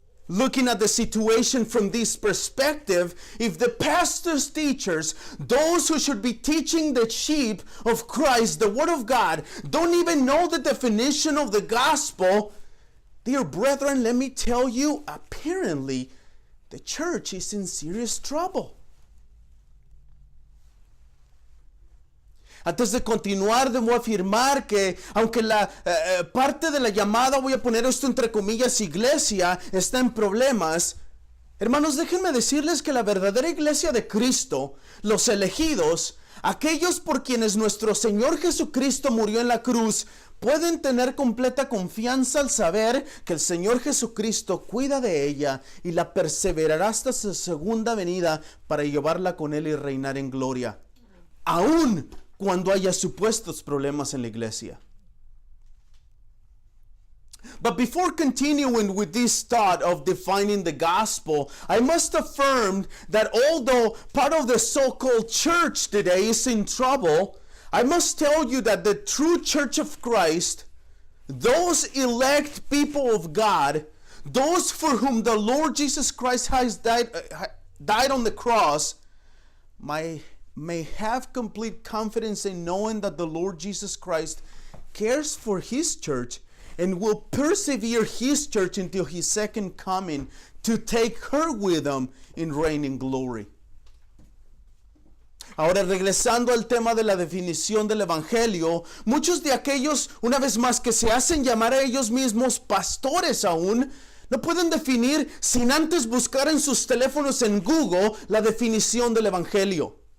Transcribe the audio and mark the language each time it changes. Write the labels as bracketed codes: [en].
[en] Looking at the situation from this perspective, if the pastors, teachers, those who should be teaching the sheep of Christ, the Word of God, don't even know the definition of the gospel, dear brethren, let me tell you, apparently, the church is in serious trouble. [es] Antes de continuar, debo afirmar que, aunque la parte de la llamada, voy a poner esto entre comillas, iglesia, está en problemas, hermanos, déjenme decirles que la verdadera iglesia de Cristo, los elegidos, aquellos por quienes nuestro Señor Jesucristo murió en la cruz, pueden tener completa confianza al saber que el Señor Jesucristo cuida de ella y la perseverará hasta su segunda venida para llevarla con Él y reinar en gloria, aun cuando haya supuestos problemas en la iglesia. [en] But before continuing with this thought of defining the gospel, I must affirm that although part of the so-called church today is in trouble, I must tell you that the true church of Christ, those elect people of God, those for whom the Lord Jesus Christ has died on the cross, may have complete confidence in knowing that the Lord Jesus Christ cares for His church and will persevere his church until his second coming to take her with him in reigning glory. [es] Ahora, regresando al tema de la definición del evangelio, muchos de aquellos, una vez más, que se hacen llamar a ellos mismos pastores aún, no pueden definir sin antes buscar en sus teléfonos en Google la definición del evangelio.